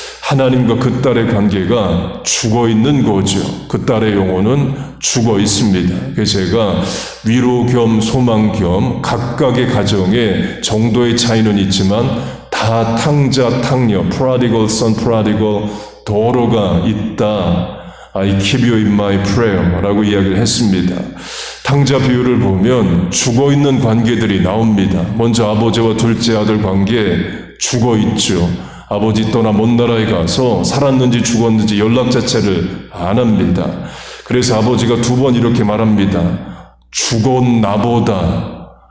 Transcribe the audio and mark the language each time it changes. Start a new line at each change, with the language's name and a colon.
Korean: 하나님과 그 딸의 관계가 죽어 있는 거죠. 그 딸의 영혼은 죽어 있습니다. 그래서 제가 위로 겸 소망 겸 각각의 가정에 정도의 차이는 있지만 다 탕자, 탕녀,
English: prodigal son, prodigal daughter
Korean: 가 있다.
English: I keep you in my prayer
Korean: 라고 이야기를 했습니다. 탕자 비유를 보면 죽어 있는 관계들이 나옵니다. 먼저 아버지와 둘째 아들 관계 죽어 있죠. 아버지 떠나 먼 나라에 가서 살았는지 죽었는지 연락 자체를 안 합니다. 그래서 아버지가 2번 이렇게 말합니다. 죽었나 보다.